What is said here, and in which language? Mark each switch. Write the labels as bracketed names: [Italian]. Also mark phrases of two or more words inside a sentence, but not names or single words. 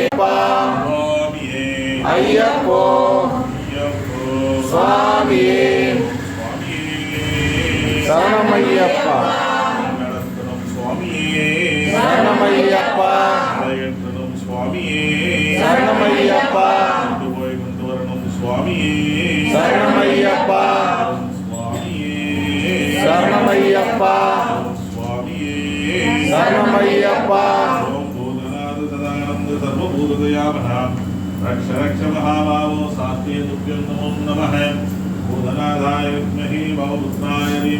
[Tamil] ஐயப்போ சுவாமியே சரணமையப்பா சரணமையப்பா சரணமையப்பா சரணமையப்பா சரணமையப்பா சரணமையப்பா [Sanskrit] रक्ष रक्ष महाभावो सात्वे तुभ्यं नमो नमः भूतनाथाय विद्महे भवपुत्राय